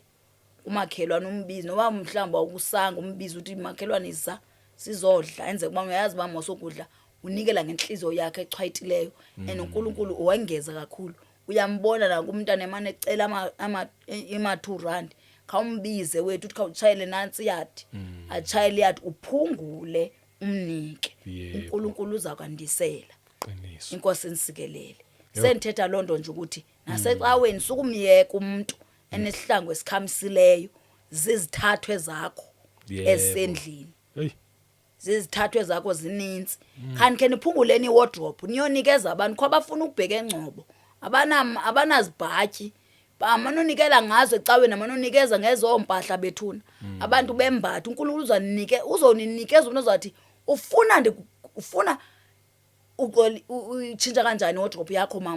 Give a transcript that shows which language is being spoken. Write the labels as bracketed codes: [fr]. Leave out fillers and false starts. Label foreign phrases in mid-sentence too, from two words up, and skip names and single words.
[xh] umakhelwane umbizi noba mhlamba ukusanga umbizi uthi makhelwane isa sizodla enze kuba uyazi bama sokudla unikela ngenhliziyo yakhe echwayitileyo uNkulunkulu uwengeza kakhulu uyambona la kumntana emane ecela ima 2 rand khawumbize wethu uthi khawutshayele nansi yathi atshayele yathi uphungule umnike uNkulunkulu uza kwandisela Qiniso. inkosi ensikelele senthetha lonto nje ukuthi nasecaweni sukumyeka umuntu enesihlangu esikhamisileyo zizithathwe zakho esendlini zizithathwe zakho zininzi kanti ke niphunguleni iwardrobe niyonikeza abantu kwabafuna ukubheka engcobo abanazibhatyi bamanonikela ngazo ecaweni amanonikeza ngezompahla bethuna abantu bembatha [zu] uNkulunkulu uzoninikeza umuntu ozathi ufuna utshintsha kanjani iwardrobe yakho mama